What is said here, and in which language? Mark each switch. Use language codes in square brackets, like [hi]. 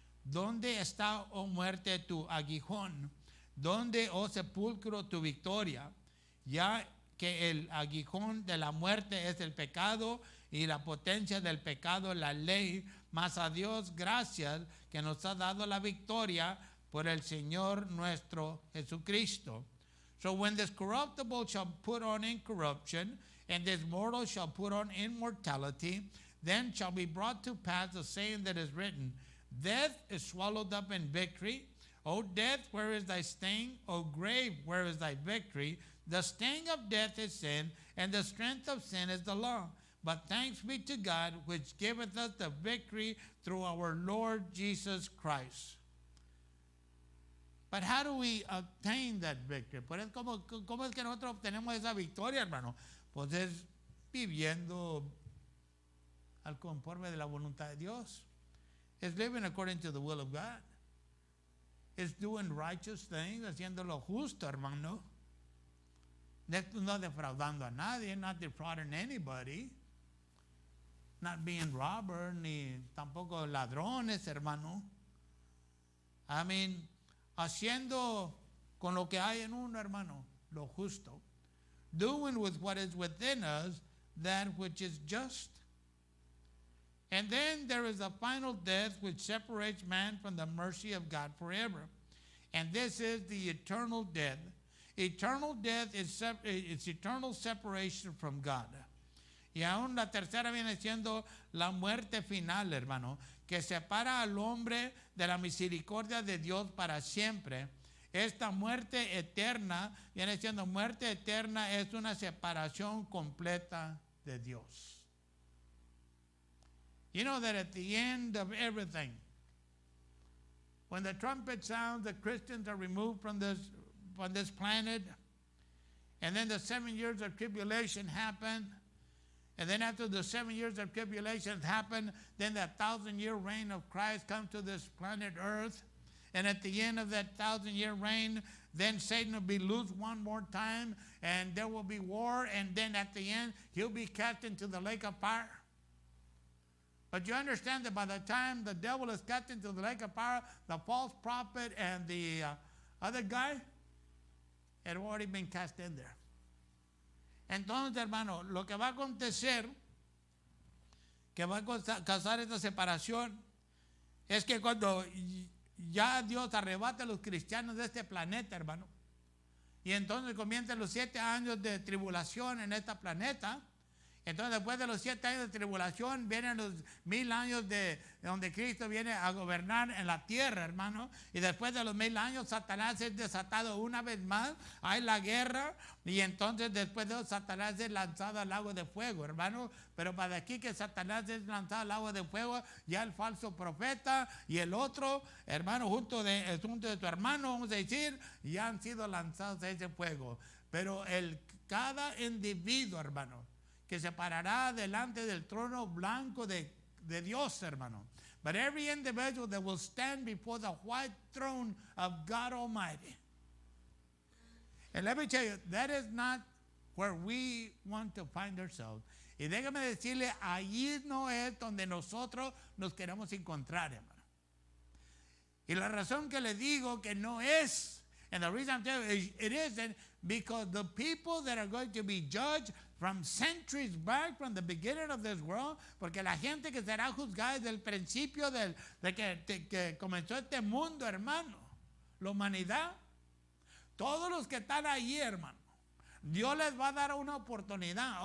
[es] ¿Dónde está, oh muerte, tu aguijón? ¿Dónde, oh sepulcro, tu victoria? Ya que el aguijón de la muerte es el pecado y la potencia del pecado la ley, mas a Dios gracias que nos ha dado la victoria por el Señor nuestro Jesucristo. [en] So when this corruptible shall put on incorruption, and this mortal shall put on immortality, then shall be brought to pass the saying that is written, death is swallowed up in victory. O death, where is thy sting? O grave, where is thy victory? The sting of death is sin, and the strength of sin is the law. But thanks be to God, which giveth us the victory through our Lord Jesus Christ. But how do we obtain that victory? [es] Pues, ¿cómo es que nosotros obtenemos esa victoria, hermano? Pues es viviendo al conforme de la voluntad de Dios. [en] It's living according to the will of God. It's doing righteous things, [es] haciendo lo justo, hermano. No defraudando a nadie, [en] not defrauding anybody. Not being robber, [es] ni tampoco ladrones, hermano. [en] I mean, [es] haciendo con lo que hay en uno, hermano, lo justo. [en] Doing with what is within us that which is just. And then there is a final death which separates man from the mercy of God forever. And this is the eternal death. Eternal death is eternal separation from God. [es] Y aún la tercera viene siendo la muerte final, hermano, que separa al hombre de la misericordia de Dios para siempre. Esta muerte eterna, viene siendo muerte eterna, es una separación completa de Dios. [en] You know that at the end of everything, when the trumpet sounds, the Christians are removed from this planet, and then the 7 years of tribulation happen. And then after the 7 years of tribulation happen, then that 1,000-year reign of Christ comes to this planet Earth. And at the end of that 1,000-year reign, then Satan will be loose one more time, and there will be war, and then at the end, he'll be cast into the lake of fire. But you understand that by the time the devil is cast into the lake of fire, the false prophet and the other guy had already been cast in there. [es] Entonces, hermano, lo que va a acontecer, que va a causar esta separación, es que cuando ya Dios arrebata a los cristianos de este planeta, hermano, y entonces comienzan los 7 años de tribulación en este planeta, entonces después de los 7 años de tribulación vienen los 1000 años de donde Cristo viene a gobernar en la tierra, hermano, y después de los 1000 años Satanás es desatado una vez más, hay la guerra, y entonces después de eso Satanás es lanzado al lago de fuego, hermano. Pero para aquí que Satanás es lanzado al lago de fuego, ya el falso profeta y el otro hermano junto de tu hermano, vamos a decir, ya han sido lanzados a ese fuego. Pero cada individuo, hermano, que se parará delante del trono blanco de Dios, hermano. [en] But every individual that will stand before the white throne of God Almighty. And let me tell you, that is not where we want to find ourselves. [es] Y déjame decirle, allí no es donde nosotros nos queremos encontrar, hermano. Y la razón que le digo que no es, [en] and the reason I'm telling you, it isn't, because the people that are going to be judged from centuries back, from the beginning of this world, [es] porque la gente que será juzgada desde el principio de que comenzó este mundo, hermano, la humanidad, todos los que están ahí, hermano, Dios les va a dar una oportunidad.